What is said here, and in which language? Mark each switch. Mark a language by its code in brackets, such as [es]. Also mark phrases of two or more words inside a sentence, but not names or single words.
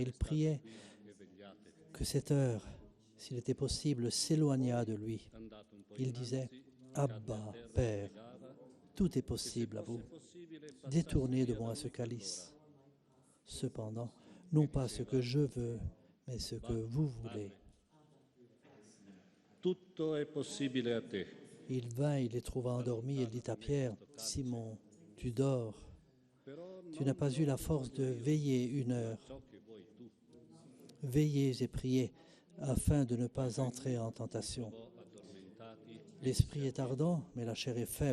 [fr] Il priait que cette heure, s'il était possible, s'éloignât de lui. Il disait, « Abba, Père, tout est possible à vous. Détournez de moi ce calice. Cependant, non pas ce que je veux, mais ce que vous voulez. » [it] Tutto è possibile a te. [fr] Il vint, il les trouva endormis et dit à Pierre, « Simon, tu dors. Tu n'as pas eu la force de veiller une heure. Veillez et priez, afin de ne pas entrer en tentation. L'esprit est ardent, mais la chair est faible.